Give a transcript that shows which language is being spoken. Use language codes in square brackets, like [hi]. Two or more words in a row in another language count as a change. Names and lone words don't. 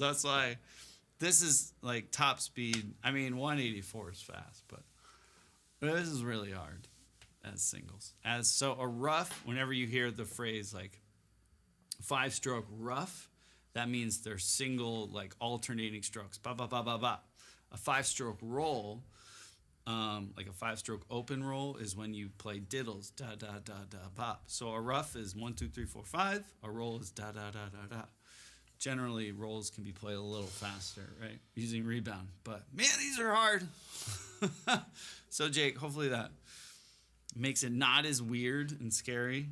[en] That's why this is like top speed. I mean, 184 is fast, but this is really hard as singles. So a rough, whenever you hear the phrase like 5-stroke rough, that means they're single, like alternating strokes. Ba ba ba ba ba. A 5-stroke roll, like a 5-stroke open roll, is when you play diddles, da da da da bop. So a rough is 1 2 3 4 5. A roll is da da da da da. Generally, rolls can be played a little faster, right? Using rebound. But man, these are hard. So Jake, hopefully that makes it not as weird and scary.